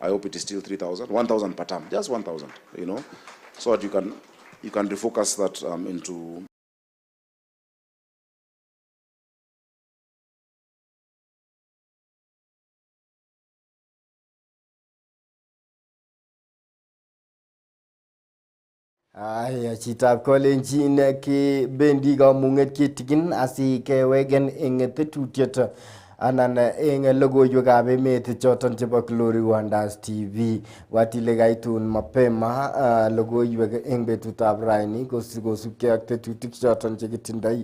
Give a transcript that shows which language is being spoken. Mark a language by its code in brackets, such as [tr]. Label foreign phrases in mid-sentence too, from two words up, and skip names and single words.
[en] I hope it is still 3,000, 1,000 per term, just 1,000, you know, so that you can refocus that into. [kln] Aya, chitab kolenjin ki bendi kamung'et kitikin asikewegen eng tetutiet anan eng logoiywekab emet choton chebo Glory Wonders TV. Watile kaitun mapema logoiywek eng betutab raini kosubkei ak tetutik choton chekitindoi.